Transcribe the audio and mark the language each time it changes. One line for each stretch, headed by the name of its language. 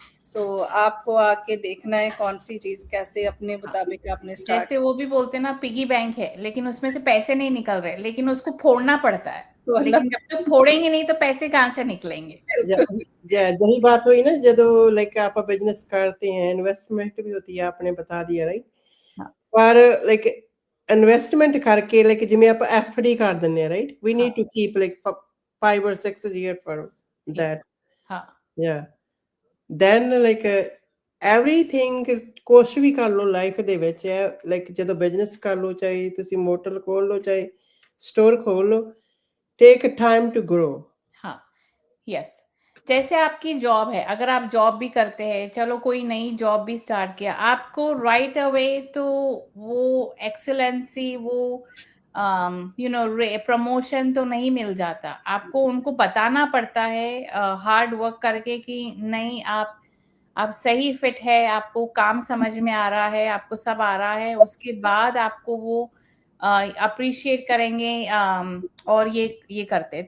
Hindi: सो आपको आके देखना है कौन सी चीज कैसे अपने मुताबिक आपने स्टार्ट। जैसे वो भी बोलते ना पिगी बैंक है, लेकिन उसमें से पैसे नहीं निकल रहे, लेकिन उसको फोड़ना पड़ता है, लेकिन जब तक फोड़ेंगे नहीं तो पैसे कहाँ से निकलेंगे। यही बात हुई ना
Punjabi: ਜਦੋਂ ਲਾਈਕ ਆਪਾਂ ਬਿਜ਼ਨਸ
Hindi: करते हैं इन्वेस्टमेंट भी होती है आपने बता दिया राइट हाँ
Punjabi: ਪਰ ਲਾਈਕ ਇਨਵੈਸਟਮੈਂਟ ਕਰਕੇ ਲਾਈਕ ਜਿਵੇਂ ਆਪਾਂ ਐਫਡੀ ਕਰ ਦਿੰਦੇ ਆ right
English: we need to keep like 5 or 6 years for that
Hindi: हाँ
English: yeah then like everything
Punjabi: ਕੁਛ ਵੀ ਕਰ ਲਓ ਲਾਈਫ ਦੇ ਵਿੱਚ ਲਾਈਕ ਜਦੋਂ ਬਿਜ਼ਨਸ ਕਰ ਲਓ ਚਾਹੇ ਤੁਸੀਂ ਮੋਟਰ ਖੋਲ ਲਓ ਚਾਹੇ
Hindi: स्टोर खोल लो
English: take time to grow
Hindi: हाँ यस जैसे आपकी जॉब है, अगर आप जॉब भी करते हैं, चलो कोई नई जॉब भी स्टार्ट किया, आपको राइट अवे तो वो एक्सेलेंसी वो प्रमोशन तो नहीं मिल जाता, आपको उनको बताना पड़ता है हार्ड वर्क करके कि नहीं आप सही फिट है, आपको काम समझ में आ रहा है, आपको सब आ रहा है, उसके बाद आपको वो अप्रिशिएट करेंगे और ये करते।